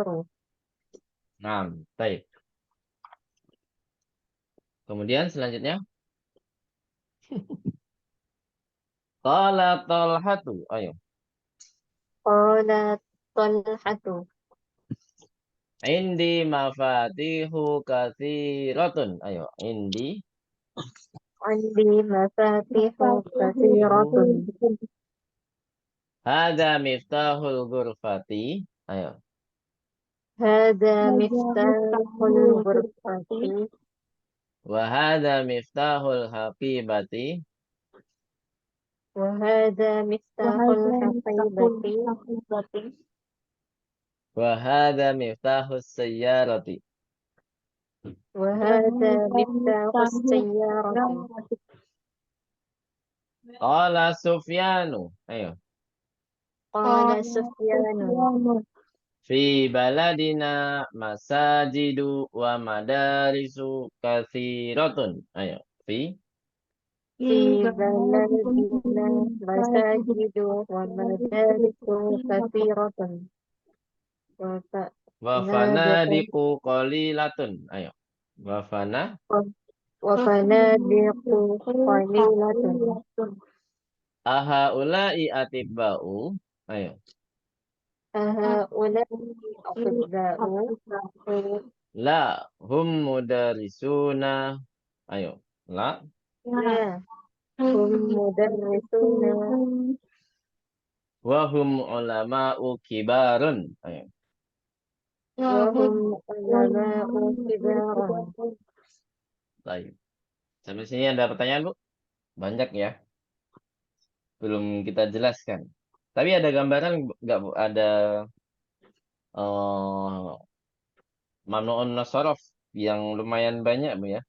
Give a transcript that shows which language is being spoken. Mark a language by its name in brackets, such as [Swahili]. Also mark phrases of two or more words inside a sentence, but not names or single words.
[Indonesian] Nah, baik. Kemudian selanjutnya [Arabic] قال طلحة. [Indonesian] Ayo. [Arabic] قالت طلحة. عندي مفاتيح كثيرة. [Indonesian] Ayo, indi [Arabic] عندي مفاتيح كثيرة. Mafatihu. هذا مفتاح الغرفة. [Indonesian] Ayo. [Arabic] هذا Hada مفتاح miftahul الغرفة. ghurfati. وهذا مفتاح الحقيبة. وهذا مفتاح وهذا مفتاح الحقيبة. hafizati. وهذا مفتاح السيارة. وهذا Wahada مفتاح miftahul السيارة. hafizati. قال سفيان. Ayo. قال Qala سفيان. Sufyanu. في بلدنا مساجد ومدارس كثيرة. Ayo. Fi Fi في baladina بلدنا masajid مساجد masajid ومدارس katsiratun. كثيرة wa وفنادق فنادق قليلة. Ayo. وفنا وفنادق قليلة. Qalilatun. أهؤلاء أطباء. Ayo. أهؤلاء أطباء. لا هم مدرسون. Ayo. La لا هم مدرسون. وهم علماء كبار. Ayo. وهم علماء كبار. [Indonesian] Baik. Sampai sini ada pertanyaan, Bu? Banyak ya. Belum kita jelaskan. Tapi ada gambaran nggak Bu? Ada eh [Arabic] ممنوع من الصرف [Indonesian] yang lumayan banyak Bu ya.